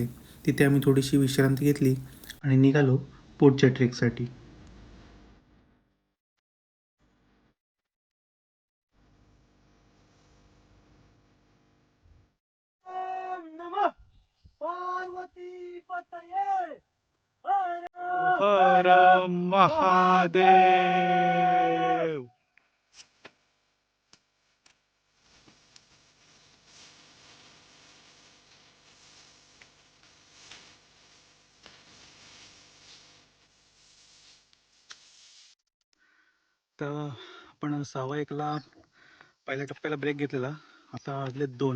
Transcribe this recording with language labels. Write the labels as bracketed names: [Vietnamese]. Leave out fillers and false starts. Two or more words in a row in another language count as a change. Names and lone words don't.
[Marathi] तिथे आम्ही थोडीशी विश्रांती घेतली आणि निघालो पुढच्या ट्रेकसाठी. [Sanskrit] ओम नमः पार्वती पतये. [Marathi] हर महादेव. तर आपण 1:15 पहिल्या टप्प्याला ब्रेक घेतलेला, आता वाजले 2.